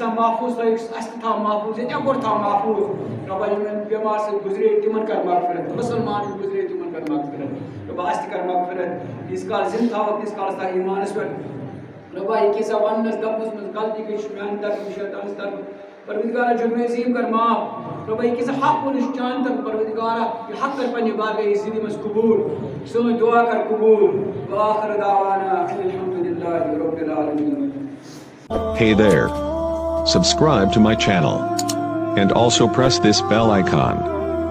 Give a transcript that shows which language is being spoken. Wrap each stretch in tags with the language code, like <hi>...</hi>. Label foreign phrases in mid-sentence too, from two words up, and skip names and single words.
<ks>تام محفوظ تھٲیِکھ اَسہِ تہِ تھاو محفوظ ییٚتہِ اکور تھاو محفوظ رۄبا یِمن بٮ۪مار سۭتۍ گُزرے تِمن کر مغفرت مُسلمان یِم گُزرے تِمن کر مغفرت رۄبا اَسہِ تہِ کر مغفرت ییٖتِس کالس زِندٕ تھاوکھ تیٖتِس کالس تھاو ایمانس پٮ۪ٹھ رۄبا یہِ کیٛاہ سا وننس دپنس منٛز غلطی گٔے چھِ میانہِ طرفہٕ شیطانس طرفہٕ پروردگارا جرم عظیم کر معاف رۄبا یہِ کیٛاہ سا حق ووٚنُس چانہِ طرفہٕ پروردگارا یہِ حق کر پننہِ بارگاہی زندگی منٛز قبوٗل سٲنۍ دعا کر قبوٗل</ks> <ar>وآخر دعوانا الحمدللہ رب العالمین.</ar> <en>Hey there. Subscribe to my channel. And also press this bell icon.</en>